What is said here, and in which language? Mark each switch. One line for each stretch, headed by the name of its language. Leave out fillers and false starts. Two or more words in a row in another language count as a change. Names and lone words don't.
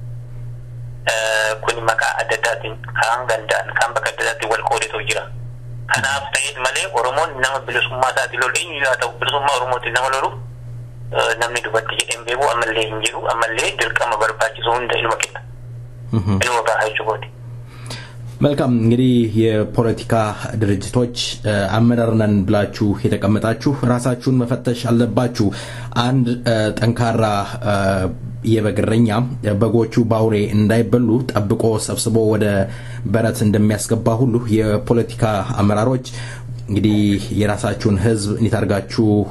Oromo: Kun maqaa adda addaatiin kan gandaan kan bakka adda addaatti wal qoodatu jira. Kanaaf ta'ee malee Oromoon nama bilisummaa isaati lolu eenyu yaa ta'u bilisummaa Oromooti nama lolu namni dubatti jedheen beeku ammallee hin jiru. Ammallee dirqama barbaachisu hunda inuma kenna. Inuma bahaa jechuudha.
Amharic: መልካም እንግዲህ የፖለቲካ ድርጅቶች አመራርነን ብላችሁ የተቀመጣችሁ ራሳችሁን መፈተሽ አለባችሁ። አንድ ጠንካራ የበግረኛ በጎቹ ባውሬ እንዳይበሉ ጠብቆ ሰብስቦ ወደ በረት እንደሚያስገባ ሁሉ የፖለቲካ አመራሮች እንግዲህ የራሳችሁን ህዝብ እንዲታርጋችሁ